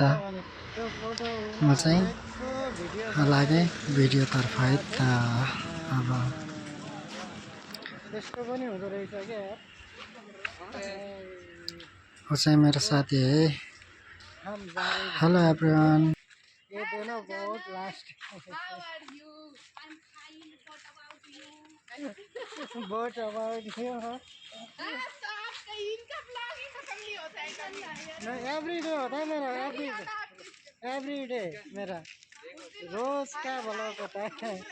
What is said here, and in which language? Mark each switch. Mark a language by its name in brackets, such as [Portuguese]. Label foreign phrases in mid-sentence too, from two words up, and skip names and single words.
[Nepali] म चाहिँ लागेँ भिडियोतर्फ है त। अब ऊ चाहिँ मेरो साथी है। [English] Hello everyone. [Hindi] ये दोनों बहुत लास्ट बहुत [English] about you [Hindi] नहीं [English] every day [Hindi] होता है मेरा, [English] every day [Hindi] मेरा रोज का ब्लॉग होता है।